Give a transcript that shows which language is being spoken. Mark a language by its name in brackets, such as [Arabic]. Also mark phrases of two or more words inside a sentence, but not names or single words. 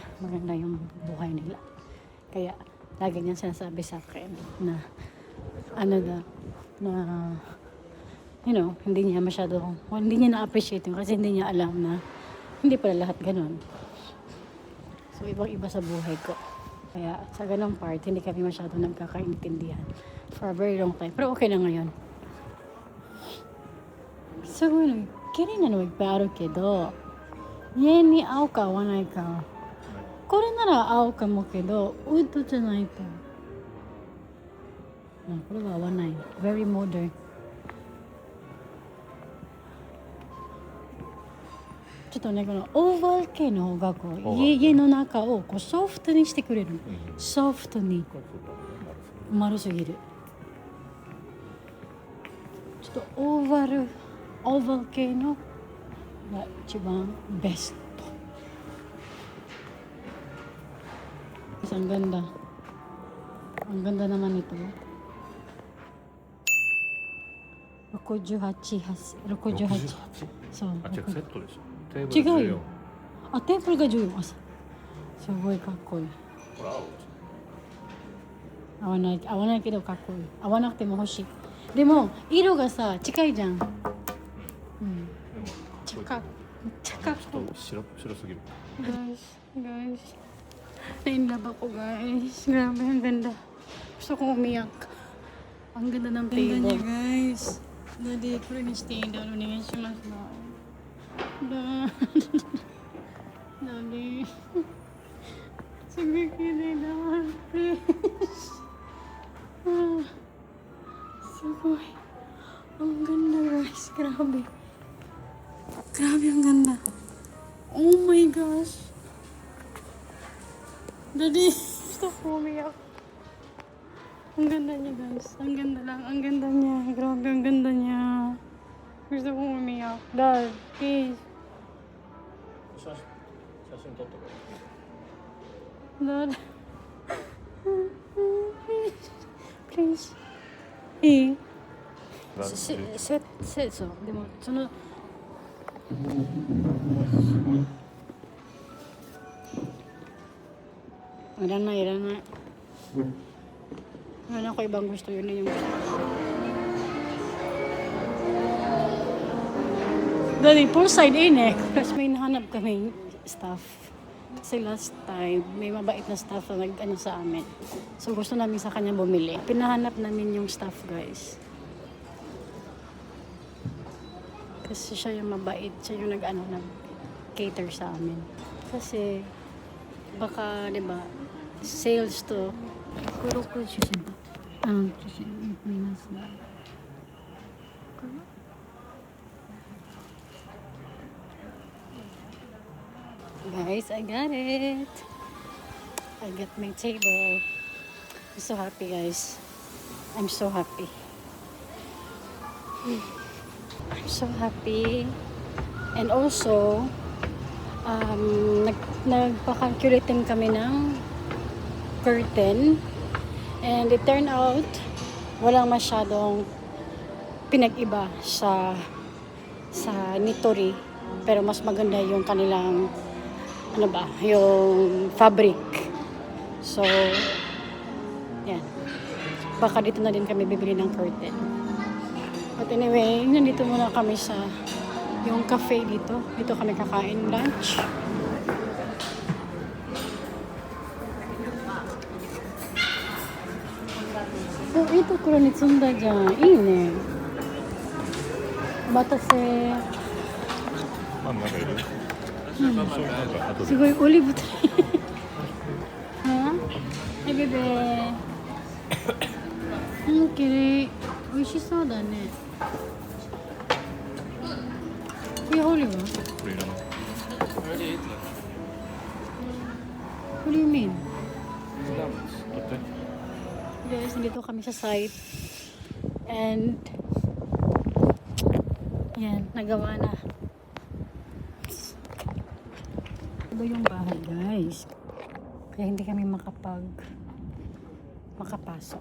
[Filipino] Maganda yung buhay nila. Kaya, lagi niya sinasabi sa akin na, hindi niya hindi niya na-appreciate yun kasi hindi niya alam na hindi pala lahat ganun. So, ibang-iba sa buhay ko. Kaya, sa ganung part, hindi kami masyado nagkakaintindihan [English] for a very long time. [Filipino] Pero okay na ngayon. [Japanese] So, kiri na nagparo kedo, 家に合うか合わないか。これなら合うかもけど、ウッドじゃないと。これは合わない。 [English] Very modern. [Japanese] ちょっとね、このオーバー系の方がこう家の中をこうソフトにしてくれる。ソフトに丸すぎる。ちょっとオーバー系のが一番ベスト. [Filipino] Ang ganda. Ang ganda naman ito. 68. [Japanese] そう。あ、違うセットでしょ。テーブル14。違うよ。あ、テーブルが14。すごいかっこいい。これ合う。合わないけどかっこいい。合わなくても欲しい。でも色がさ近いじゃん。近くちょっと白すぎる。 [Filipino] Guys. Na-inlove ako guys. Grabe, ang ganda. Gusto kong umiyak. Ang ganda ng table. Ganda niya guys. Daddy, [Japanese] これにしていいだろうお願いしますな。Daddy. [Filipino] Sige, kini naman. [English] Please. Sugoy. [Filipino] Ang ganda guys. Grabe. Grabe ang ganda. [English] Oh my gosh. [Filipino] Daddy, gusto ko umiyak. Ang ganda niya guys. Ang ganda lang. Ang ganda niya. Grabe ang ganda niya. Gusto ko umiyak. [English] Dad, please. [Japanese] 写真撮ってこれ。 [English] Dad. Please. Eh. So, [Japanese] でもそのいらない。 [Filipino] Wala ko ibang gusto, yun na yung gusto. Dali, poolside eh. Kasi may nahanap kaming staff. Kasi [English] last time, [Filipino] may mabait na staff na nag-ano sa amin. So gusto namin sa kanya bumili. Pinahanap namin yung staff guys. Kasi siya yung mabait. Siya yung nag-cater sa amin. Kasi, baka, di ba, sales to. [English] Kuroko [Korean] 주신 거. [English] Guys, I got it. I got my table. I'm so happy, guys. I'm so happy. I'm so happy. And also, [Filipino] nagpa-calculate din kami ng curtain. [English] And it turned out, [Filipino] walang masyadong pinag-iba sa Nitori. Pero mas maganda yung kanilang ano ba, yung fabric. So, yan. Baka dito na din kami bibili ng curtain. [English] But anyway, [Filipino] nandito muna kami sa yung cafe dito. Dito kami kakain lunch. Oh, ito kuranit sunda dyan. Ine. Batase. [Japanese] パンなんかいるそうなんか後ですごいオリーブはえベベきれい。美味しそうだね。これオリーブこれいらない [English] Already ate lunch. What do you mean? [Japanese] 取って [Filipino] Guys, nandito kami sa site. And yan, nagawa na. Ito yung bahay, guys. Kaya hindi kami makapasok.